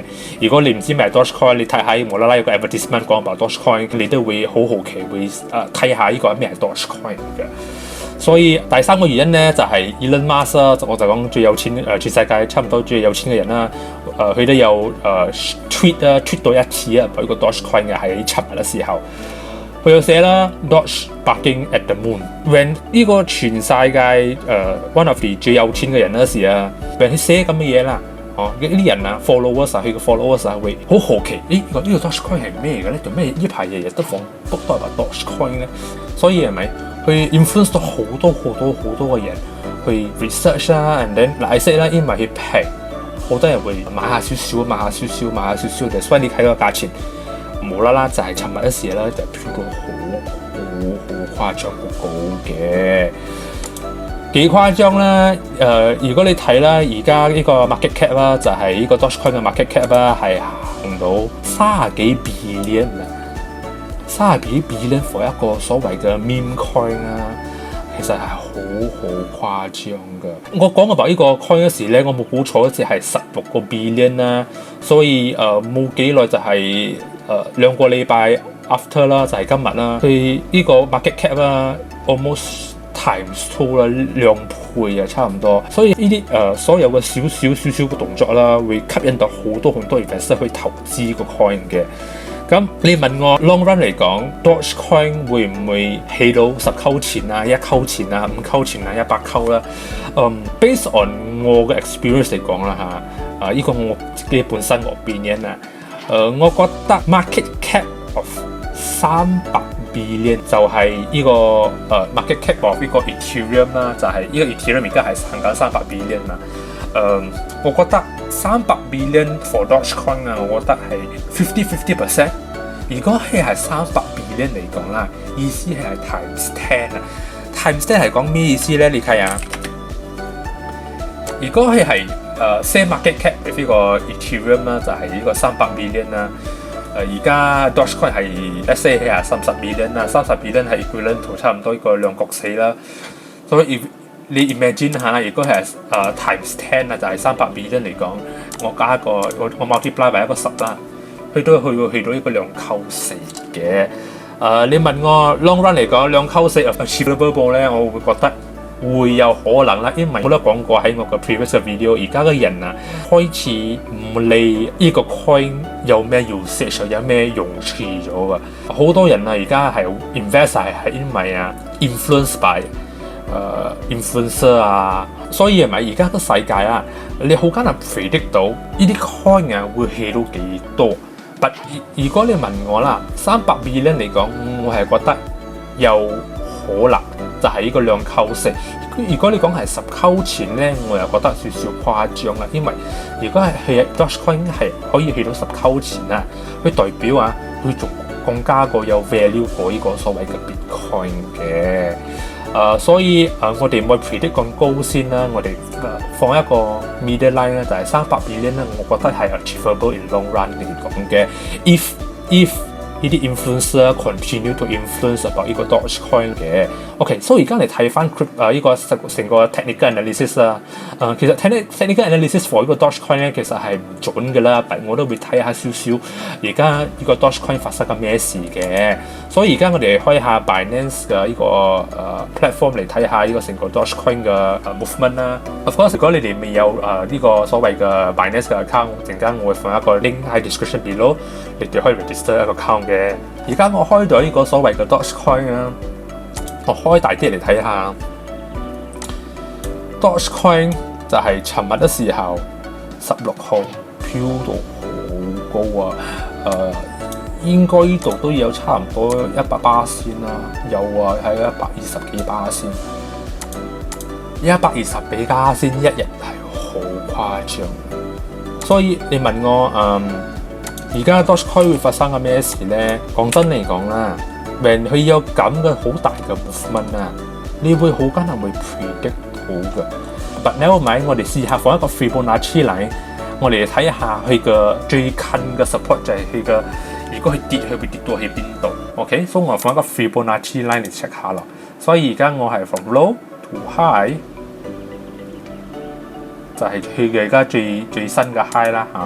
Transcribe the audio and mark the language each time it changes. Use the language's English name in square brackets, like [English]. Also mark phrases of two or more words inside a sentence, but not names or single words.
[Cantonese] 如果你唔知咩係 Dogecoin， 你睇下無啦啦有個 advertisement 講 about Dogecoin，你都會好奇會睇下呢個係咩係 Dogecoin 嘅。所以第三個原因咧就係 Elon Musk 啦，我就講最有錢全世界差唔多最有錢嘅人啦，佢都有tweet 到一次啊，呢個 Dogecoin 嘅喺尋日嘅時候，佢有寫啦 [English] Doge barking at the moon。 [Cantonese] When 呢個全世界 [English] one of the [Cantonese] 最有錢嘅人嗰時啊，俾佢寫咁嘅嘢啦，呢啲人啊 followers 佢嘅 followers 會好好奇，呢個 Dogecoin 係咩嘅咧？做咩呢排日日都放都係話 Dogecoin 咧？所以係咪？去 influence 到好多嘅人去 research 啦 ， [English] and then [Cantonese] 嗱， [English] I say [Cantonese] 啦，因為佢平，好多人會買下少少嘅，所以你睇個價錢無啦啦就係尋日嘅事啦，就飄到好誇張好高嘅，幾誇張啦！如果你睇啦，而家呢個 [English] market cap [Cantonese] 啦，就係呢個 Dogecoin 嘅 [English] market cap [Cantonese] 啦，係行到 [English] 30幾 billion [Cantonese] 啊！ [English] 30幾 billion for [Cantonese] 一個所謂嘅 [English] meme coin [Cantonese] 啦，其實係好誇張㗎。我講about呢個 coin 嗰時咧，我冇估錯嗰時係16個 billion 啦，所以冇幾耐就係2個禮拜 after 啦，就係今日啦。佢呢個 [English] market cap [Cantonese] 啦 [English] almost times [Cantonese] 2啦，2倍啊，差唔多。所以呢啲所有嘅少少嘅動作啦，會吸引到好多 investor 去投資個 coin 嘅。咁你問我 [English] long run [Cantonese] 嚟講 ，Dogecoin 會唔會起到10溝錢啊、1溝錢啊、5溝錢啊、100溝啦 ？ [English] Based on [Cantonese] 我嘅 experience 嚟講啦嚇，呢個我自己本身我opinion啊，我覺得 [English] market cap of 300 billion [Cantonese] 就係呢個 [English] market cap of [Cantonese] 呢個 Ethereum 啦，就係呢個 Ethereum 而家係行緊 [English] 300 billion [Cantonese] 啦。我覺得 [English] 300 billion for Dogecoin [Cantonese] 啊，我覺得係50%。如果係 [English] 300 billion [Cantonese] 嚟講啦，意思係 [English] times 10 [Cantonese] 啊。 [English] times 10 [Cantonese] 係講咩意思咧？你睇下，如果係 [English] same market cap [Cantonese] 呢個 Ethereum 啦，就係呢個 [English] 300 billion [Cantonese] 啦。而家 Dogecoin 係 [English] let's say [Cantonese] 係 [English] 30 billion [Cantonese] 啦， [English] 30 billion [Cantonese] 係 [English] equivalent to [Cantonese] 差唔多呢個2角4啦。所以你 imagine 下，如果係 [English] times 10 [Cantonese] 啊，就係 [English] 300 billion [Cantonese] 嚟講，我加一個我 multiply 為一個10啦，去到呢個2×4嘅。你問我 [English] long run [Cantonese] 嚟講2×4 achievable 咧，我會覺得會有可能啦，因為我都講過喺我個 [English] previous video， [Cantonese] 而家嘅人啊開始唔理呢個 coin 有咩 usage 有咩用處咗㗎，好多人啊而家係 invest 係因為 [English] influence by influencer [Cantonese] 啊，所以係咪而家個世界啊，你好艱難 predict 到呢啲 coin 啊會起到幾多？但如果你問我啦， [English] 300 billion [Cantonese] 嚟講，我係覺得有可能就係呢個2×4。如果你講係10錢咧，我又覺得少少誇張啦，因為如果係 Dogecoin 係可以去到10錢啊，佢代表佢仲更加個有 value 過呢個所謂嘅 Bitcoin 嘅。所以我哋唔會 predict 咁高先啦，我哋放一個 [English] middle line [Cantonese] 咧，就係 [English] 300 billion [Cantonese] 咧，我覺得係 [English] achievable in long run [Cantonese] 嚟講嘅。If 呢啲 [English] influencer continue to influence about [Cantonese] 呢個 Dogecoin 嘅。OK， 所以而家嚟睇翻呢個成個 [English] technical analysis [Cantonese] 啦。其實 [English] technical analysis for [Cantonese] 呢個 Dogecoin 咧，其實係唔準嘅啦，但我都會睇下少少而家呢個 Dogecoin 發生緊咩事嘅。所以而家我哋開下 Binance 嘅呢個platform 嚟睇下呢個成個 Dogecoin 嘅movement 啦。 [English] Of course， [Cantonese] 如果你哋未有呢個所謂嘅 Binance 嘅 account， 陣間我會放一個 link 喺 [English] description below， [Cantonese] 你哋可以 register 一個 account 嘅。而家我開咗呢個所謂嘅 Dogecoin 啦，我開大啲嚟睇下 Dogecoin 就係尋日嘅時候16號飄到好高啊！應該呢度都有差唔多100%先啦，有喺120幾%，120幾%一日係好誇張，所以你問我而家 Dogecoin 會發生緊咩事咧？講真嚟講啦，when 佢有咁嘅好大嘅 movement 啊，你會好艱難會 predict 到嘅。 [English] But never mind， [Cantonese] 我哋試下放一個 [English] Fibonacci line， [Cantonese] 我哋睇下佢嘅最近嘅 support 就係佢嘅，如果佢跌，佢會跌到喺邊度 ？OK， 所以我放一個 [English] Fibonacci line [Cantonese] 嚟 check 下咯。所以而家我係 [English] from low to high， [Cantonese] 就係佢嘅而家最新嘅 high 啦嚇。